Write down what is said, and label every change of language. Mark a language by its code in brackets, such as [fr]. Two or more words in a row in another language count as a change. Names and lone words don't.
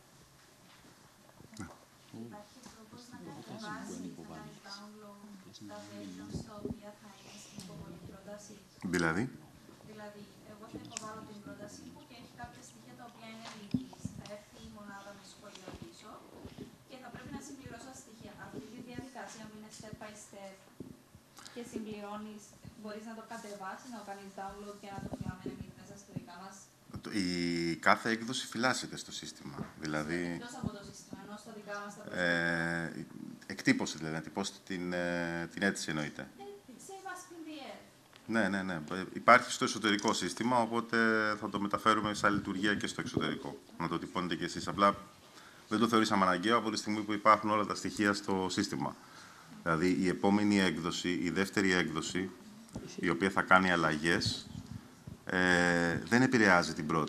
[el] Υπάρχει τρόπος να κατεβάσει, να κάνει download τα versions τα οποία θα είναι στην υποβολή πρόταση? Δηλαδή? Δηλαδή, εγώ θα υποβάλω την πρότασή μου και έχει κάποια στοιχεία τα οποία είναι λύθης. Θα έρθει η μονάδα με σχόλια πίσω και θα πρέπει να συμπληρώσω τα στοιχεία. Αυτή τη διαδικασία που είναι [en] step by step [el] και συμπληρώνεις, μπορείς να το κατεβάσεις, να το κάνεις download και να το φυλάμε εμείς μέσα στο δικά μας. Η κάθε έκδοση φυλάσσεται στο σύστημα. Δηλαδή, Εκτός από το σύστημα, ενώ στα δικά μας τα προσωπικά. εκτύπωση, δηλαδή, να τυπώσετε την αίτηση, εννοείται. [en] Save as PDF. [el] Ναι. Υπάρχει στο εσωτερικό σύστημα, οπότε θα το μεταφέρουμε σαν λειτουργία και στο εξωτερικό. Να το τυπώνετε κι εσείς. Απλά δεν το θεωρήσαμε αναγκαίο από τη στιγμή που υπάρχουν όλα τα στοιχεία στο σύστημα. Δηλαδή, η επόμενη έκδοση, η δεύτερη έκδοση, η οποία θα κάνει αλλαγές, δεν επηρεάζει την πρώτη.